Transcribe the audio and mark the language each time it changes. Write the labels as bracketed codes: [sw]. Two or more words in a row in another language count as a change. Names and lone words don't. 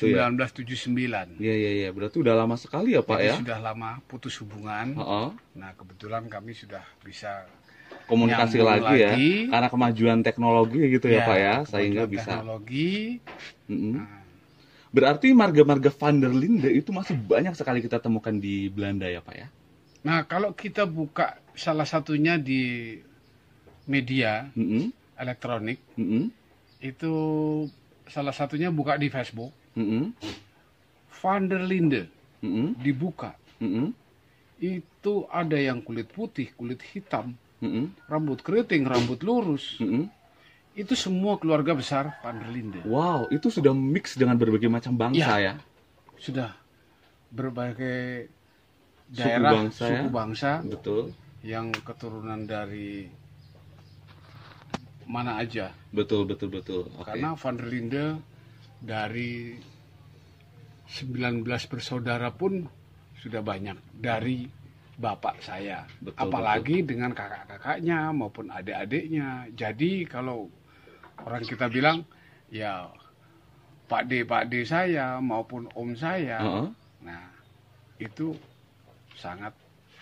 [id] 1979. Iya. Berarti udah lama sekali ya, Pak. Jadi ya? Sudah lama putus hubungan. Nah, kebetulan kami sudah bisa komunikasi lagi ya. Karena kemajuan teknologi gitu ya, Pak ya, sehingga bisa. Teknologi. Berarti marga-marga van der Linde itu masih banyak sekali kita temukan di Belanda ya, Pak ya? Nah, kalau kita buka salah satunya di media elektronik, itu salah satunya buka di Facebook, van der Linde dibuka, itu ada yang kulit putih, kulit hitam, rambut keriting, rambut lurus, itu semua keluarga besar van der Linde. Wow, itu sudah mix dengan berbagai macam bangsa ya? Sudah berbagai daerah, suku bangsa, betul, yang keturunan dari mana aja. Betul. Karena van der Linde dari 19 bersaudara pun sudah banyak dari bapak saya. Apalagi dengan kakak-kakaknya maupun adik-adiknya. Jadi kalau orang kita bilang ya Pak D saya maupun om saya, nah itu sangat